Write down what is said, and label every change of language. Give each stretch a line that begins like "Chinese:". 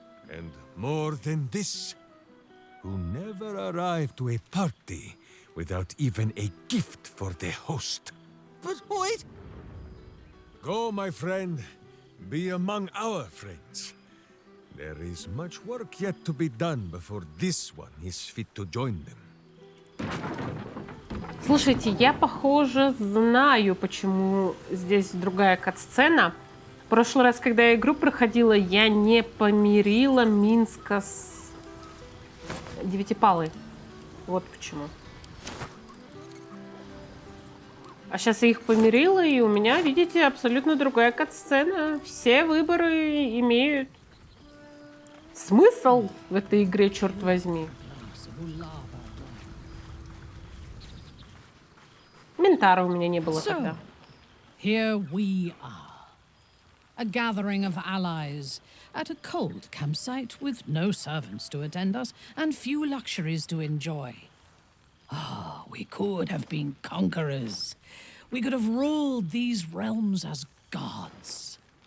English: And more than this, who never arrive to a party without even a gift for the host. But wait! Go, my friend. Be among our friends. There is much work yet to be done before this one is fit to join them.
Russian: Слушайте, я, похоже, знаю, почему здесь другая катсцена. В прошлый раз, когда я игру проходила, я не помирила Минска с Девятипалой. Вот почему. А сейчас я их помирила, и у меня, видите, абсолютно другая катсцена. Все выборы имеют смысл в этой игре, черт возьми. Минтара у меня не было тогда.
English: Here we are. A gathering of allies at a cold campsite with no servants to attend us and few luxuries to enjoy. Ah, we could have been conquerors. We could have ruled these realms as gods.